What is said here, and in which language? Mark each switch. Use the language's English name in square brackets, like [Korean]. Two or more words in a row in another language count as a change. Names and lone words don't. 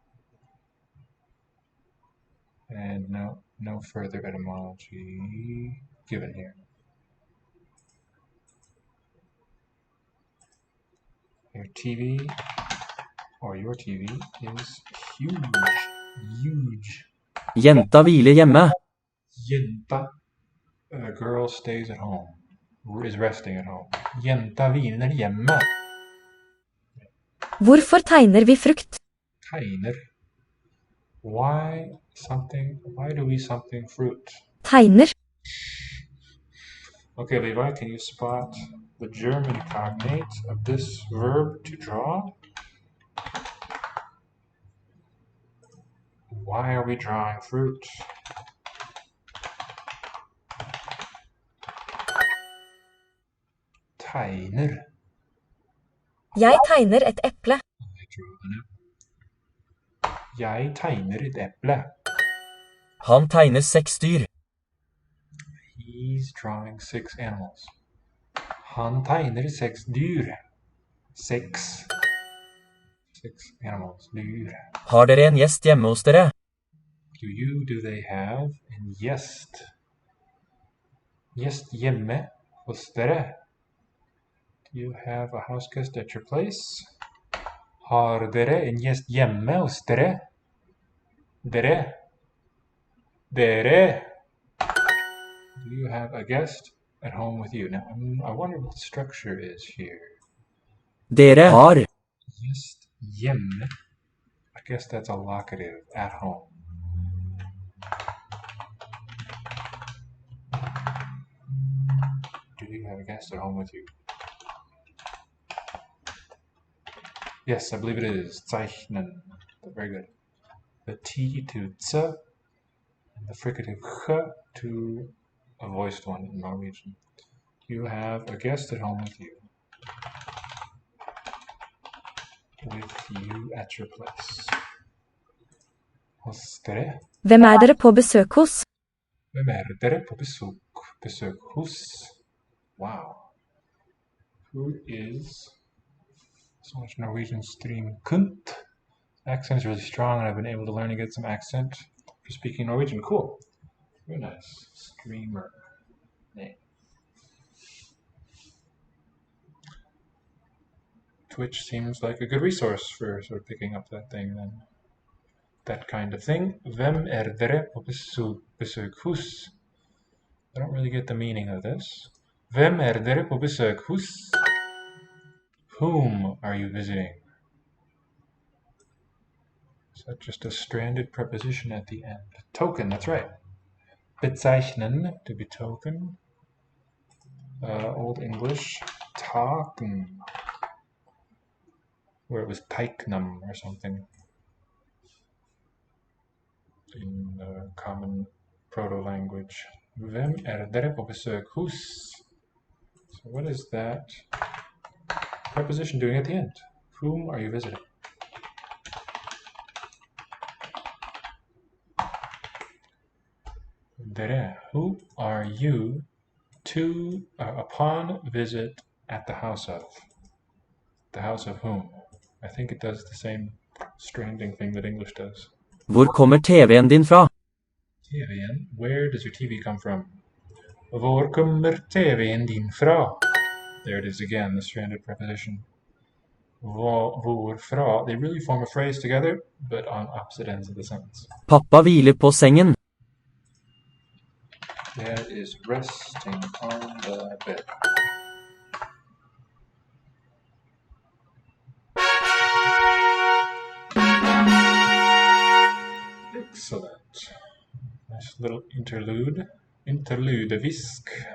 [English] And no further etymology given here. Your TV or your TV is huge. Huge. [Norwegian] Jenta hviler hjemme. Jenta. [English] A girl stays at home. Is resting at home. [Norwegian] Jenta hviler hjemme. Hvorfor tegner vi frukt? Tegner. [English] Why do we something fruit? [Norwegian] Tegner. [English] Okay, Levi, can you spot the German cognate of this verb to draw? Why are we drawing fruit? [Norwegian] Tegner. Jeg tegner et eple. Jeg tegner et eple. Han tegner 6 dyr. [English] He's drawing 6 animals. [Norwegian] Han tegner 6 dyr. [English] 6 animals. Dyr. [Norwegian] Har dere en gjest hjemme hos dere? [English] Do they have [Norwegian] en gjest? Gjest hjemme hos dere? [English] Do you have a house guest at your place? [Norwegian] Har dere en gjest hjemme hos dere? Dere? [English] Do you have a guest at home with you? Now, I wonder what the structure is here. [Norwegian] Dere har. Gjest hjemme. [English] I guess that's a locative, at home. Do you have a guest at home with you? Yes, I believe it is. Zeichnen. Very good. The T to tse, and the fricative ch to a voiced one in Norwegian. You have a guest at home with you. With you at your place. [Norwegian] Hos dere. Hvem dere på besøk hos? Hvem dere på besøk hos? [English] Wow. Who is so much Norwegian stream kunt? Accent is really strong, and I've been able to learn and get some accent for speaking Norwegian. Cool. Very nice. Streamer name. Twitch seems like a good resource for sort of picking up that thing then. That kind of thing. [Norwegian] Hvem dere på besøk hos? [English] I don't really get the meaning of this. [Norwegian] Hvem dere på besøk hos? [English] Whom are you visiting? Is that just a stranded preposition at the end? Token, that's right. Bezeichnen, to be token. Old English, taken, where it was teiknum or something in the common proto-language. [Norwegian] Hvem dere på besøk hos? [English] So what is that preposition doing at the end? Whom are you visiting? Dere, who are you to upon visit at the house of? The house of whom? I think it does the same stranding thing that English does. [Norwegian] Hvor kommer TV-en din fra? TV:n? [English] Where does your TV come from? [Norwegian] Hvor kommer TV:n din fra? [English] There it is again, the stranded preposition. Fra, they really form a phrase together, but on opposite ends of the sentence. [Norwegian] Pappa hviler på sengen. [English] Dad is resting on the bed. Excellent. Nice little interlude. Interludevisk.